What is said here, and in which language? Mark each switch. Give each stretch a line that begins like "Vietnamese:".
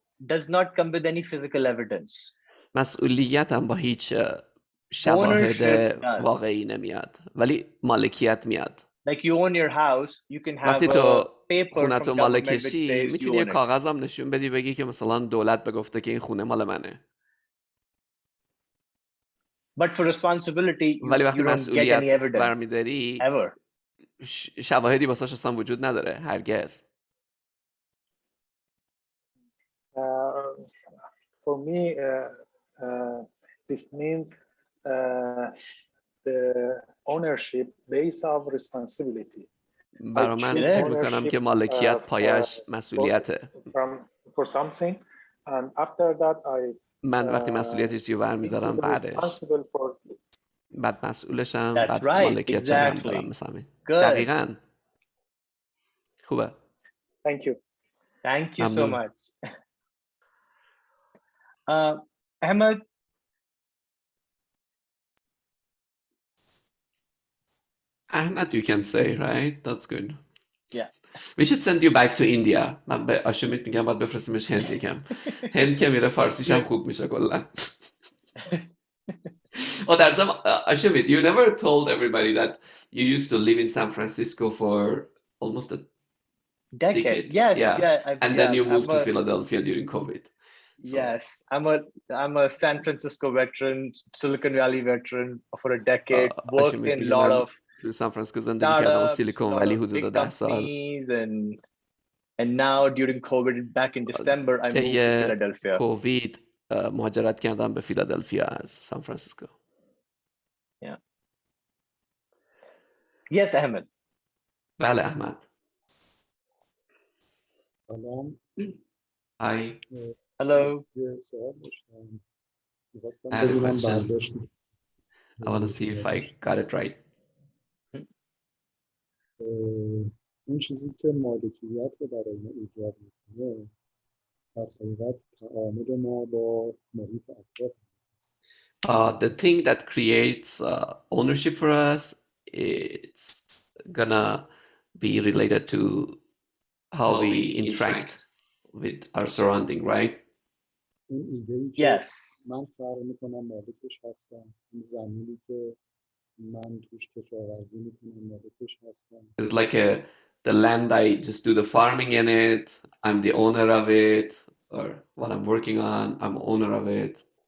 English: does not come with any physical evidence.
Persian: مسئولیت هم با هیچ شواهد واقعی نمیاد ولی مالکیت میاد.
English: Like you own your house, you can have a paper from government which says you own it.
Persian: میتونی یه کاغذ هم نشون بدی بگی که مثلا دولت بگفته که این خونه مال منه.
English: But for responsibility,
Persian: ولی وقتی
English: you don't get any evidence
Persian: برمیداری
English: ever.
Persian: شواهدی واسش اصلا وجود نداره هرگز.
English: For me, this means the ownership base of responsibility.
Persian: برای من فکر میکنم که مالکیت پایش مسئولیته.
English: For something, and after that
Persian: من وقتی مسئولیتش رو برمیدارم بعدش بعد مسئولشم بعد مالکیتش رو برمیدارم مثلا. دقیقاً. خوبه.
English: Thank you. Thank you so much. Ahmed? Ahmed you can say, right? That's good. Yeah. We should send you back to India.
Persian: من به آشومیت میگم باید بفرستیمش هند یکم. هند که میره فارسیش هم خوب میشه کلا.
English: Oh, that's Ashumeet, you never told everybody that you used to live in San Francisco for almost a decade. Yes, and then you moved to Philadelphia during COVID. So. Yes, I'm a San Francisco veteran, Silicon Valley veteran for a decade. Worked in a lot of
Persian: تو سان فرانسیسکو زندگی کردم سیلیکون ولی حدود 10 سال.
English: And now during COVID, back in December, I moved to Philadelphia.
Persian: کووید مهاجرت کردم به فیلادلفیا از سان فرانسیسکو.
English: Yeah. Yes, Ahmed.
Persian: بله احمد. سلام.
English: Hi. Hello.
Persian: یه سوال داشتم. می‌خواستم
English: I
Persian: بدونم برداشت.
English: I want to see if I got it right.
Persian: این چیزی که مالکیت رو برای ما ایجاد میکنه در حقیقت تعامل ما با محیط اطراف
English: The thing that creates ownership for us it's gonna be related to how we interact with our surrounding, right? Yes.
Persian: من فرق میکنم مالکش هستم. این زمینی که من توش کشاورزی میکنم مالکش هستم.
English: It's like the land I just do the farming in it, I'm the owner of it, or what I'm working on, I'm owner of it.